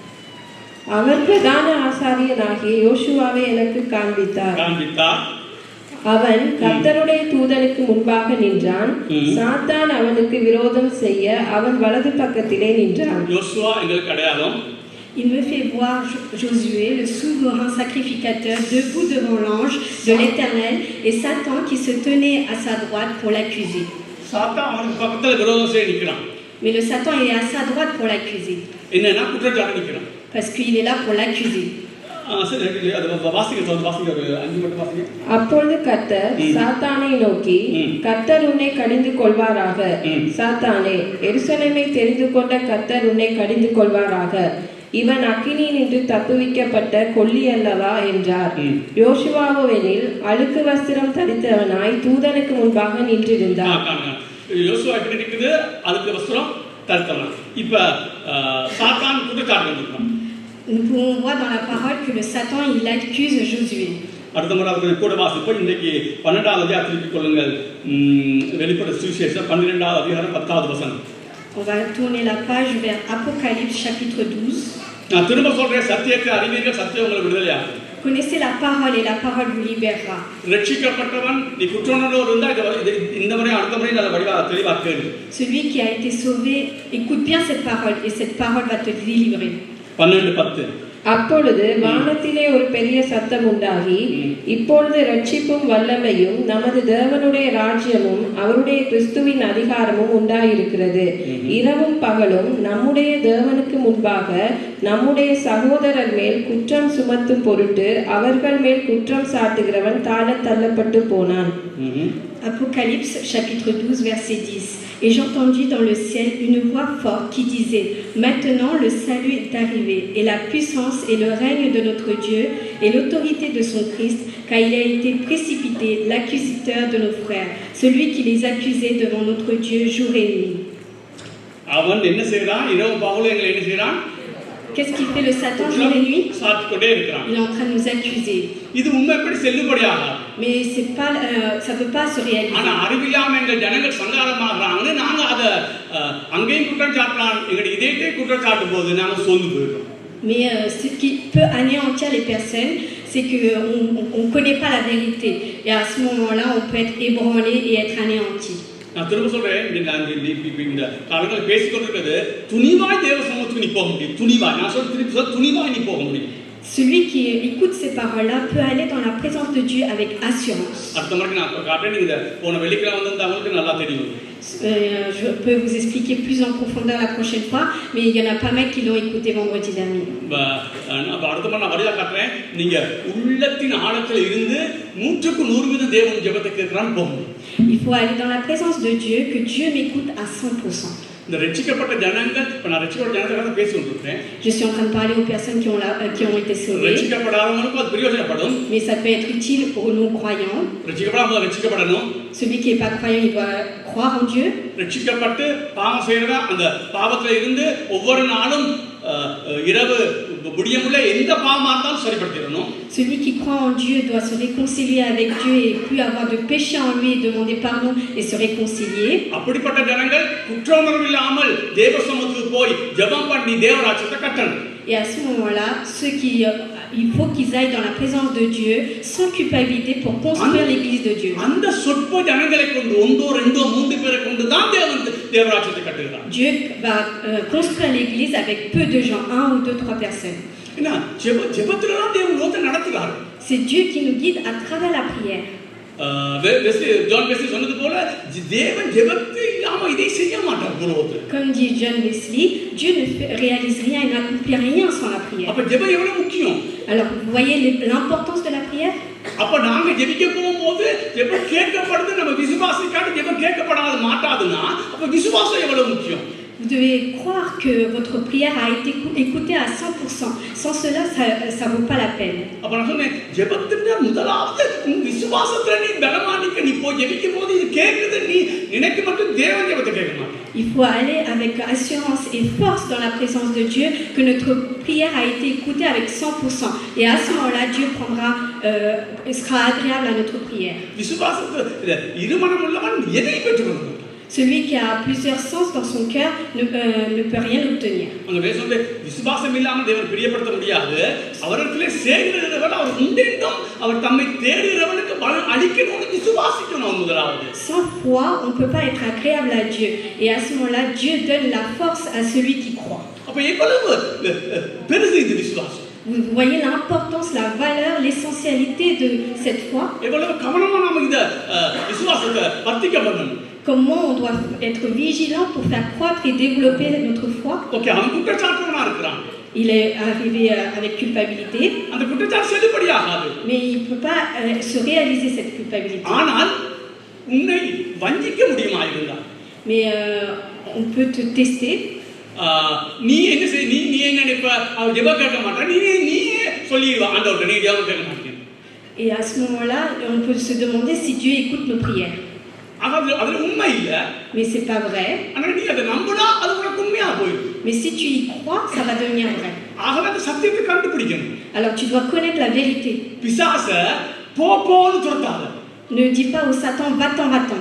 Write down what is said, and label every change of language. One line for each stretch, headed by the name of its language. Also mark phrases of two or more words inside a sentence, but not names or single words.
Tamil: அவர் பிரதான ஆசாரியனாகிய யோசுவாவை எனக்கு காண்பித்தார். அவன் கர்த்தருடைய தூதனுக்கு முன்பாக நின்றான். சாத்தான் அவனுக்கு விரோதம் செய்ய அவன் வலது பக்கத்திலே நின்றான். யோசுவா எங்களுக்கு அடையாளம்.
French: Il me fait voir Josué, le souverain sacrificateur, debout devant l'ange de l'Éternel, et Satan qui se tenait à sa droite pour l'accuser.
Tamil: சாத்தான் அவனுக்கு பக்கத்துல விரோதம் செய்ய நிற்கிறான்.
French: Mais le Satan est à sa droite pour l'accuser,
Tamil: என்னன்னா குற்றச்சாட்டு நிற்கிறான்.
French: parce qu'il est là pour l'accuser.
Tamil: சரி, அது வாசிக்க ஒரு 5 மட்டும் வாசிக்க. அப்பொழுது கர்த்தர் சாத்தானை நோக்கி, கர்த்தர் உன்னை கடிந்து கொள்வாராக. சாத்தானே, எருசலேமை தெரிந்து கொண்ட கர்த்தர் உன்னை கடிந்து கொள்வாராக. இவன் அக்கினியினின்று தப்புவிக்கப்பட்ட கொல்லி அல்லவா என்றார். யோசுவாவெனில் அழுக்கு வஸ்திரம் தரித்தவனாய் தூதனுக்கு முன்பாக நின்றிருந்தார். யோசுவா எப்படி இருக்குது? அழுக்கு வஸ்திரம் தரித்தவன். இப்ப சாத்தான் குற்றச்சாட்டு நிற்கிறான்.
French: Nous pouvons voir dans la parole que le Satan, il accuse Josué.
Tamil: அடுத்த முறை அவர்கள் கூட வாசிப்போம். இன்றைக்கு 12வது அதிகாரம் திருப்பிக் கொள்ளுங்கள். வெளிப்பட சுவிசேஷம் 12வது அதிகாரம் 10வது வசனம்.
French: On va tourner la page vers Apocalypse chapitre 12.
Tamil: நான் திரும்ப சொல்றேன், சத்தியத்தை அறிவீர்கள், சத்தியம் உங்களை விடுதலையாகும்.
French: Connaissez la parole et la parole vous libérera.
Tamil: ரட்சிக்கப்பட்டவன் நீ குற்றவாளியோடு இருந்தா இந்த முறை அடுத்த முறை நல்ல வடிவாக தெளிவாக கேளு.
French: Celui qui a été sauvé, écoute bien cette parole et cette parole va te délivrer. 12:10.
Tamil: அப்பொழுது வானத்திலே ஒரு பெரிய சத்தம் உண்டாகி, இப்பொழுது ரட்சிப்பும் வல்லமையும் நமது தேவனுடைய ராஜ்யமும் அவருடைய கிறிஸ்துவின் அதிகாரமும் உண்டாயிருக்கிறது. இரவும் பகலும் நம்முடைய தேவனுக்கு முன்பாக நம்முடைய சகோதரர் மேல் குற்றம் சுமத்தும் பொருட்டு அவர்கள் மேல் குற்றம் சாட்டுகிறவன் தாழத் தள்ளப்பட்டு போனான்.
French: Apocalypse chapitre 12 verset 10. Et j'entendis dans le ciel une voix forte qui disait: Maintenant le salut est arrivé, et la puissance et le règne de notre Dieu, et l'autorité de son Christ, car il a été précipité l'accusateur de nos frères, celui qui les accusait devant notre Dieu jour et nuit.
Tamil: அவன் என்ன செய்றான்? இரவு பகலும் எங்களை என்ன செய்றான்?
French: Qu'est-ce qu'il fait le Satan jour et nuit?
Tamil: சாட்டிக்கொண்டே இருக்கிறான்.
French: Il est en train de nous accuser.
Tamil: இது உண்மை எப்படி செல்லுபடியாகும்?
French: Mais c'est pas, ça peut pas se réaliser.
Tamil: ஆனா அறிவில்லாம எங்கள் ஜனங்கள் சங்காரமாகறாங்க. நாங்க அத அங்கேயும் குற்றம் சாட்டலாம், எங்களுடைய இதயத்தை குற்றம் சாட்டும் போது நாங்க சோர்ந்து போயிடுறோம்.
French: Mais ce qui peut anéantir les personnes, c'est qu'on ne connaît pas la vérité. Et à ce moment-là, on peut être ébranlé et être anéanti.
Tamil: நான் திரும்ப சொல்றேன், இந்த காலங்களில் பேசிக்கொண்டிருக்கிறது துணிவாய் தேவ சமூகத்துக்கு நீ போக முடியும். துணிவாய், நான் சொல்ல துணிவாய் நீ போக முடியும்.
French: Celui qui écoute ces paroles-là peut aller dans la présence de Dieu avec assurance.
Tamil: அடுத்த முறை நான் காட்டுறேன். நீங்க போன வெள்ளிக்கிழமை வந்து அவங்களுக்கு நல்லா தெரியும்.
French: Je peux vous expliquer plus en profondeur la prochaine fois, mais il y en a pas mal qui l'ont écouté vendredi dernier.
Tamil: அடுத்த முறை நான் வழியாக காட்டுறேன். நீங்க உள்ளத்தின் ஆழத்தில் இருந்து 100% தேவன் ஜெபத்தை கேட்கிறான்னு போக முடியும்.
French: Il faut aller dans la présence de Dieu, que Dieu m'écoute à 100%.
Tamil: இந்த ரட்சிக்கப்பட்ட ஜனங்கள், இப்ப நான் ரட்சிக்கப்பட்ட ஜனங்களை பேசி கொண்டிருக்கேன்.
French: Je suis en train de parler aux personnes qui ont été sauvées.
Tamil: ரட்சிக்கப்படாதவங்களுக்கு அது பிரயோஜனப்படும்.
French: Mais ça peut être utile aux non-croyants.
Tamil: ரட்சிக்கப்படாதவங்க ரட்சிக்கப்படணும்.
French: Celui qui n'est pas croyant, il doit croire en Dieu.
Tamil: ரட்சிக்கப்பட்டு பாவம் செய்யறதா அந்த பாவத்துல இருந்து ஒவ்வொரு நாளும் இரவு முடியமுள்ள எந்த பாவமா இருந்தாலும் சரிப்படுத்திடணும்.
French: Celui qui croit en Dieu doit se réconcilier avec Dieu et plus avoir de péché en lui et demander pardon et se réconcilier.
Tamil: அப்படிப்பட்ட ஜனங்கள் குற்றமுணர்வு இல்லாமல் தேவ சமூகத்துக்கு போய் ஜெபம் பண்ணி தேவராஜ்யத்தை கட்டணும்.
French: Et à ce moment-là, il faut qu'ils aillent dans la présence de Dieu sans culpabilité pour construire l'église de Dieu.
Tamil: அந்த சொற்ப ஜனங்களை கொண்டு ஒன்றோ ரெண்டோ மூன்று பேரை கொண்டு தான் தேவராஜ்யத்தை கட்டுகிறார்.
French: Dieu va construire l'église avec peu de gens, 1 ou 2, 3 personnes.
Tamil: என்ன ஜெபத்துல தான் தேவன் லோகத்தை நடத்துகிறார்.
French: C'est Dieu qui nous guide à travers la prière.
Tamil: ஜான் வெஸ்லி சொன்னது போல தேவன் ஜெபத்தை இல்லாம இதை செய்ய மாட்டார் உலகத்துல.
French: Comme dit John Wesley, Dieu ne réalise rien et n'accomplit rien sans la prière.
Tamil: அப்ப ஜெபம் எவ்வளவு முக்கியம்?
French: Alors vous voyez l'importance de la prière?
Tamil: அப்ப நாங்க ஜெபிக்க போகும்போது ஜெபம் கேட்கப்படுது, நம்ம விசுவாசிக்காட்டி ஜெபம் கேட்கப்படாத மாட்டாதுன்னா அப்ப விசுவாசம் எவ்வளவு முக்கியம்?
French: Vous devez croire que votre prière a été écoutée à 100%. Sans cela, ça vaut pas la peine.
Tamil: அப்ப நான் சொன்னேன், ஜெபத்தின் முதலாவது விசுவாசத்துல நீ பலமானிக்க நீ போய் ஜெபிக்கும் போது இது கேக்குது நீ நினைக்க மட்டும் தேவன் ஜெபத்தை கேட்க மாட்டான்.
French: Il faut aller avec assurance et force dans la présence de Dieu que notre prière a été écoutée avec 100%. Et à ce moment-là, Dieu sera agréable à notre prière.
Tamil: விசுவாசத்துல இருமனம் உள்ளவன் எதை பெற்றுக்கொள்ளும்?
French: Celui qui a plusieurs sens dans son cœur ne peut rien obtenir.
Tamil: அங்க பேசுறது விசுவாசம் இல்லாமல் தேவன் பிரியப்படுத்த முடியாது. அவரிடத்திலே சேருகிறவன் அவர் உண்டென்றும் அவர் தம்மை தேடுகிறவனுக்கு பலன் அளிக்கணும்னு விசுவாசிக்கணும் முதலாவது.
French: Sans foi, on ne peut pas être agréable à Dieu. Et à ce moment-là, Dieu donne la force à celui qui croit.
Tamil: அப்ப எவ்வளவு பெருசு இந்த விசுவாசம்.
French: Vous voyez l'importance, la valeur, l'essentialité de cette foi.
Tamil: எவ்வளவு கவனமா நாம இந்த விசுவாசத்தை வர்த்திக்க பண்ணணும்.
French: Comment on doit être vigilant pour faire croître et développer notre foi.
Tamil: ஓகே, அவன் குற்றச்சாட்டுவனா இருக்கிறான்.
French: Il est arrivé avec culpabilité.
Tamil: அந்த குற்றச்சாட்டு செல்லுபடியாகாது.
French: Mais il ne peut pas se réaliser cette culpabilité.
Tamil: ஆனால் உன்னை வஞ்சிக்க முடியுமா இருந்தால்?
French: Mais on peut te tester.
Tamil: நீ என்ன செய், நீ என்ன நினைப்ப? அவன் ஜெபம் கேட்க மாட்டான், நீயே சொல்லிடுவா ஆண்டவர்கிட்ட, நீ ஜெபம் கேட்க மாட்டேன்.
French: Et à ce moment-là, on peut se demander si Dieu écoute nos prières.
Tamil: அதுல உண்மை இல்ல.
French: Mais c'est pas vrai.
Tamil: ஆனா நீ அதை நம்பினா அது உனக்கு உண்மையா போயிடும்.
French: Mais si tu y crois, ça va devenir vrai.
Tamil: ஆகவே அந்த சத்தியத்தை கண்டுபிடிக்கணும்.
French: Alors tu dois connaître la vérité.
Tamil: பிசாச போன்னு துரத்தாத.
French: Ne dis pas au Satan va-t'en, va-t'en.